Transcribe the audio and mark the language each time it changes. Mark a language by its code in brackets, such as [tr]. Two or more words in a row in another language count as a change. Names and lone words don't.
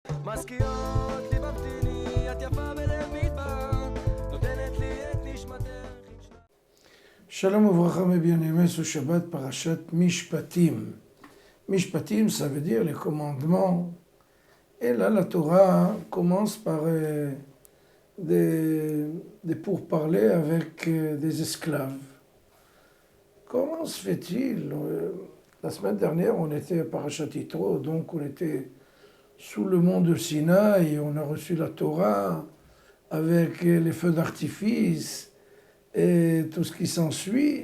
[he] מזכירות לי ממתיני, את יפה בלב מדבר, נותנת לי את נשמתך. שלום וברכה [fr] mes bien-aimés, ce [he] שבת פרשת משפטים. [fr] Mishpatim, ça veut dire les commandements. Et là, la Torah commence par des pourparlers avec des esclaves. Comment se fait-il La semaine dernière, on était à [he] פרשת יתרו, [fr] donc on était sous le mont de Sinaï et on a reçu la Torah avec les feux d'artifice et tout ce qui s'ensuit.